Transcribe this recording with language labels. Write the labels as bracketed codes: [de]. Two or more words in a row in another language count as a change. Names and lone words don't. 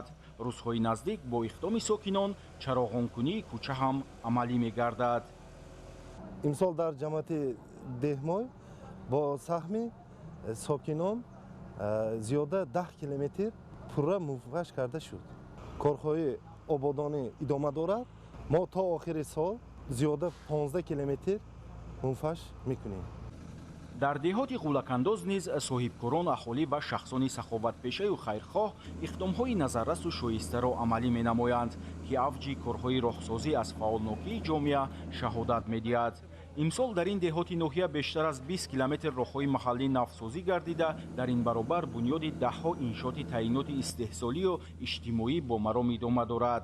[tg] рӯзҳои наздик бо иқдоми сокинон чароғонкунии кӯча ҳам амалӣ мегардад. имсол дар ҷамоати деҳмой бо саҳми сокинон зиёда 10 километр пурра мунфарш карда шуд. корҳои ободонӣ идома дорад. мо то охири сол زیاده 15 کیلومتر منفش میکنیم. дар деҳоти ғулакандоз низ соҳибкорон аҳолӣ ва шахсони саховатпешаю хайрхоҳ иқдомҳои назаррасу шоистаро амалӣ менамоянд, ки авҷи корҳои роҳсозӣ аз фаъолнокии ҷомеа шаҳодат медиҳад. имсол дар ин деҳоти ноҳия бештар аз 20 километр роҳҳои маҳаллӣ навсозӣ гардида, дар ин баробар бунёди даҳҳо иншооти таъиноти истеҳсолию иҷтимоӣ бо маром идома дорад.